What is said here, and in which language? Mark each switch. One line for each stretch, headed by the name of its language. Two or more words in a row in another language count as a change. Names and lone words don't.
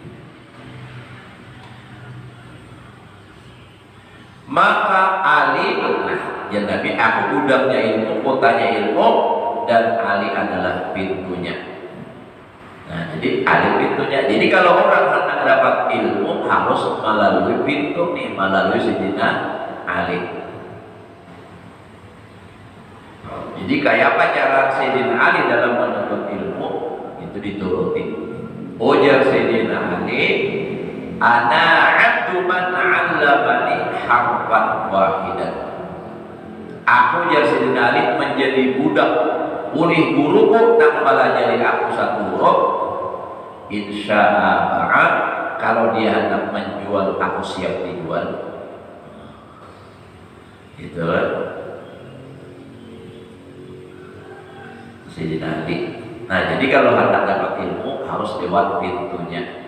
Indonesian: Maka Ali, ya Nabi, aku gudangnya ilmu, kotanya ilmu, dan Ali adalah pintunya. Nah, jadi Ali pintunya. Jadi kalau orang hendak dapat ilmu harus melalui pintu nih, melalui Sayyidina Ali. Jadi kayak apa cara Sayyidina Ali dalam menuntut ilmu itu dituruti.
Arabic: Ujar Sayyidina Ali, أنا عبد من علمني حرفا واحدا.
Banjar: Aku jar Sayyidina Ali menjadi budak ulih guruku nang balajari aku satu huruf.
Indonesian: Insyaallah kalau dia hendak menjual aku siap dijual. Gitu kan Sayyidina Ali. Nah jadi kalau hendak dapat ilmu harus lewat pintunya.